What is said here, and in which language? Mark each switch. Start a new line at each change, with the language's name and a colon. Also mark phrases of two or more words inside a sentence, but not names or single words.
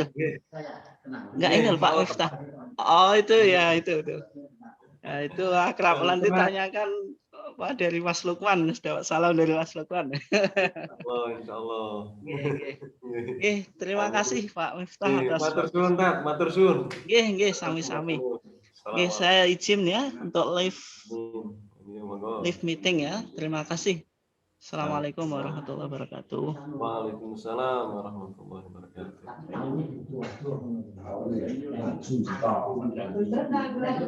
Indonesian: Enggak ingat Pak Miftah. Oh itu ya itu. Nah, itu akrab nanti tanyakan apa dari Mas Lukman. Salam dari Mas Lukman. Oh, insyaallah. Terima kasih Pak Miftah atas
Javanese: matur suwun. Nggih, sami-sami. Nggih,
Indonesian: saya izin ya untuk
English: live meeting
Indonesian: ya. Terima kasih.
Arabic: السلام عليكم ورحمة الله وبركاته. وعليكم السلام ورحمة الله وبركاته.
Indonesian: Tahunnya itu